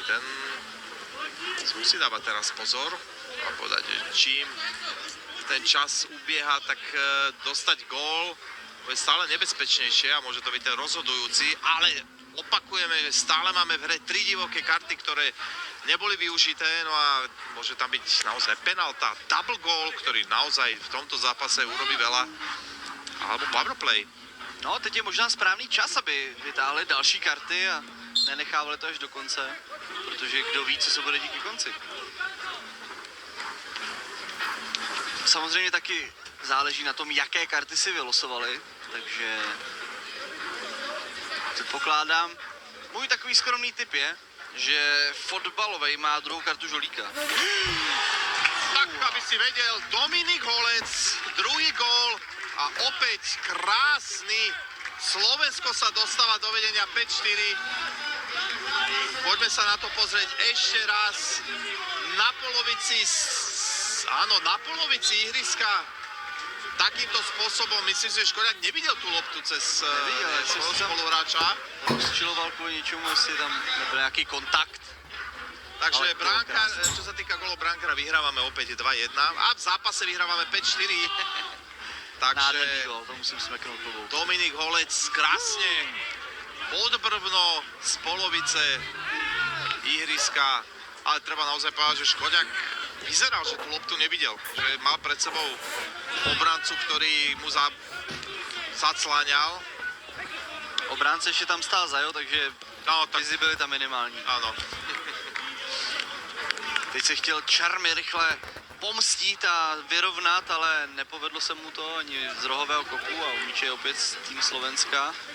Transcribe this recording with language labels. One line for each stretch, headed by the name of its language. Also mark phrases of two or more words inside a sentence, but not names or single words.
Slovak: Ten musí dávať teraz pozor a povedať, že čím ten čas ubieha, tak dostať gól je stále nebezpečnejšie a môže to byť ten rozhodujúci, ale opakujeme, že stále máme v hre 3 divoké karty, ktoré neboli využité, no a môže tam byť naozaj penalta,
English: double goal,
Slovak: ktorý naozaj v tomto zápase urobí veľa, alebo powerplay.
Czech: No, teď je možná správný čas, aby vytáhli další karty a nenechávali to až do konce, protože kdo ví, co se bude díky konci. Samozřejmě taky záleží na tom, jaké karty si vylosovali, takže předpokládám. Můj takový skromný tip je, že fotbalovej má druhou kartu žolíka.
Slovak: Tak, aby si vedel, Dominik Holec, druhý gól a opäť krásny. Slovensko sa dostáva do vedenia 5-4. Poďme sa na to pozrieť ešte raz. Na polovici, áno, na polovici ihriska. Takýmto spôsobom, myslím si, že Škoďák nevidel tú loptu cez svojho spoluhráča.
Czech: Rozčiloval kvůli něčemu, jestli tam nebyl nějaký kontakt. Takže Ale
Slovak: bránkár, čo sa týka golov bránkara, vyhrávame opäť 2-1 a v zápase vyhrávame 5-4.
Czech: Takže Nádherný gól, to musím smeknout klobouk.
Slovak: Dominik Holec krásne podbrbno z polovice ihriska, ale treba naozaj povedať, že Škoďák vyzeral, že tú loptu nevidel, že mal pred sebou obrancu, ktorý mu zacláňal.
Czech: Obránce ještě tam stál Zajo, takže No, tak vizibilita minimální.
Slovak: áno.
Czech: Teď se chtěl Čarmy rychle pomstít a vyrovnat, ale nepovedlo se mu to ani z rohového kopu a umíče je opět tým Slovenska.